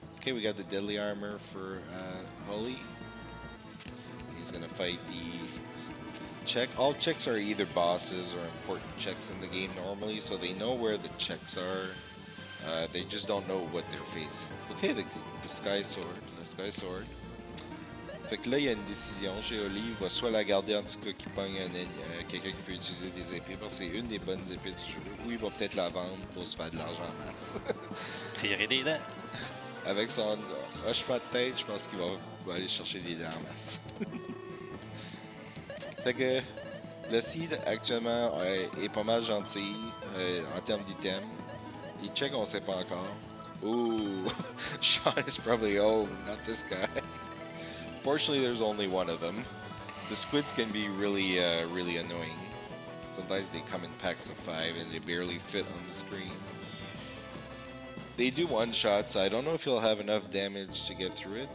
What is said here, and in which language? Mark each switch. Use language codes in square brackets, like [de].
[en] Okay, we got the deadly armor for Holy. He's gonna fight the check. All checks are either bosses or important checks in the game normally, so they know where the checks are. They just don't know what they're facing. Okay, the Sky Sword. Le Sky Sword. [fr] Fait que là, il y a une décision chez Oli. Il va soit la garder en tout cas qui pogne quelqu'un qui peut utiliser des épées, parce que c'est une des bonnes épées du jeu, ou il va peut-être la vendre pour se faire de l'argent en masse. Tirer des dents. Avec son hochement de tête, je pense qu'il va aller chercher des dents en masse. Fait que le seed actuellement est pas mal gentil en termes d'items. Les checks, on sait pas encore. [en] Ooh, Sean is probably, oh, not this guy. Fortunately, there's only one of them. The squids can be really, really annoying. Sometimes they come in packs of 5 and they barely fit on the screen. They do one shot, so I don't know if he'll have enough damage to get through it.